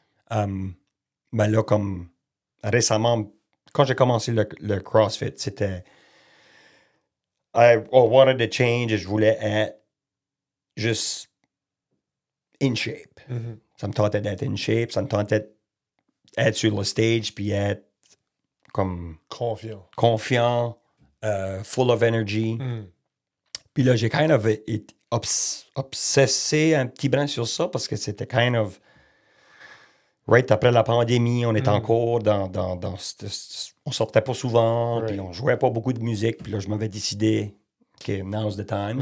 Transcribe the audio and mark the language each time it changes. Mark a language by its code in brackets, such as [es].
[fr] Ben là, comme récemment, quand j'ai commencé le CrossFit, c'était [en] I wanted to change [fr] et je voulais être juste [en] in shape. Mhm. [fr] Ça me tentait d'être [en] in shape, [fr] ça me tentait d'être sur le stage puis être comme Confiant. confiant, [en] full of energy. Mm. [fr] Puis là, j'ai [en] kind of [fr] été obsessé un petit brin sur ça parce que c'était [en] kind of right [fr] après la pandémie, on était encore dans on sortait pas souvent, [en] Right. [fr] puis on jouait pas beaucoup de musique, puis là, je m'avais décidé que [en] now's the time.